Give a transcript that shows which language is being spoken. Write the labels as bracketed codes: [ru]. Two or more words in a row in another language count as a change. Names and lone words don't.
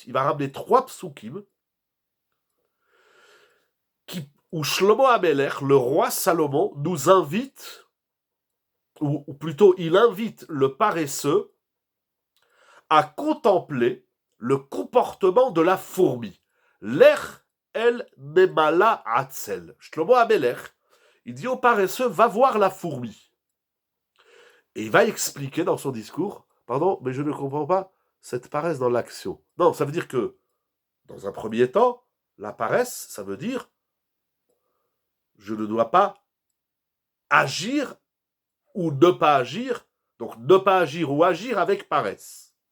[fr] Il va ramener 3 psukim, où Shlomo Amelech, le roi Salomon, nous invite, ou plutôt il invite le paresseux à contempler le comportement de la fourmi. [he] לך אל נמלה עצל. [fr] Shlomo Amelech, il dit au paresseux, va voir la fourmi. Et il va expliquer dans son discours, pardon, mais je ne comprends pas cette paresse dans l'action. Non, ça veut dire que, dans un premier temps, la paresse, ça veut dire, je ne dois pas agir ou ne pas agir, donc ne pas agir ou agir avec paresse.